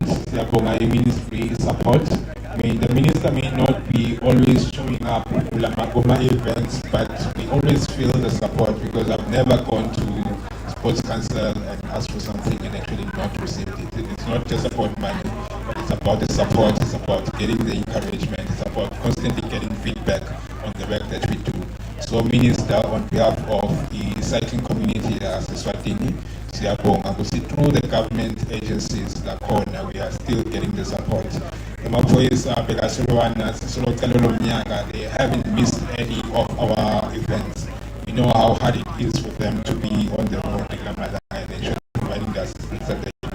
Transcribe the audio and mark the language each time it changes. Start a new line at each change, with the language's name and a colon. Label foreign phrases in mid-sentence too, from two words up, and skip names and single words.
English: Siyabonga ministry support. The minister may not be always showing up at Magoma events, but we always feel the support because I've never gone to Sports Council and asked for something and actually not received it. It's not just about money, but it's about the support, it's about getting the encouragement, it's about constantly getting feedback on the work that we do. So Minister, on behalf of the cycling community as Eswatini,
Swati: siyabonga ukuthi
English: through the government agencies lakhona we are still getting the support. They haven't missed any of our events. We know how hard it is for them to be on the road and they should be providing the assistance that they do.